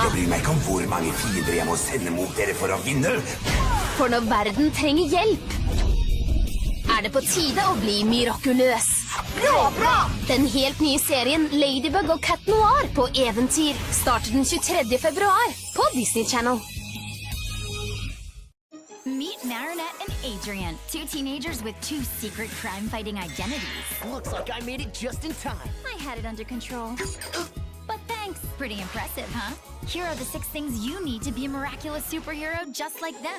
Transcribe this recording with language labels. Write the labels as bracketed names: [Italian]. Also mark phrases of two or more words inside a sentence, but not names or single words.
[Norwegian] Jeg bryr meg ikke om hvor mange fiender jeg må sende mot dere for å vinne. For når verden trenger hjelp, er det på tide å bli mirakuløs. Bra! Den helt nye serien Ladybug og Cat Noir på eventyr starter den 23. februar på Disney Channel. [English] Meet Marinette and AJ Adrian, two teenagers with two secret crime-fighting identities. Looks like I made it just in time. I had it under control. But thanks. Pretty impressive, huh? Here are the 6 things you need to be a miraculous superhero just like them.